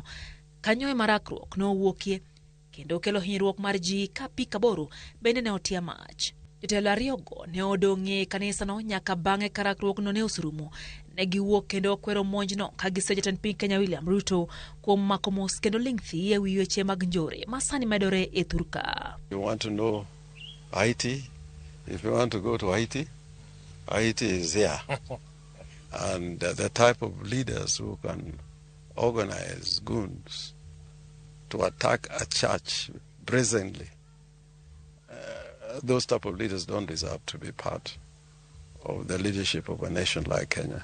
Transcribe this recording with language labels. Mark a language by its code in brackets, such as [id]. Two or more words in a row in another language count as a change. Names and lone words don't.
[luo] Kanyo e marakruok nowuokie kendo kelo hinyruok mar ji ka apiko 8 bende ne otia mach. Jotelo ariyogo ne odong'e kanisano nyaka bang'e ka rakruokno ne oserumo. Ne giwuok kendo kwero monjno ka giseyo jatend piny Kenya William Ruto kuom mako mos kendo ling' thi e wi weche mag njore ma sani medore e thurka. [en] You want to know Haiti? If you want to go to Haiti, Haiti is here. And the type of leaders who can organize goons to attack a church brazenly, those type of leaders don't deserve to be part of the leadership of a nation like Kenya.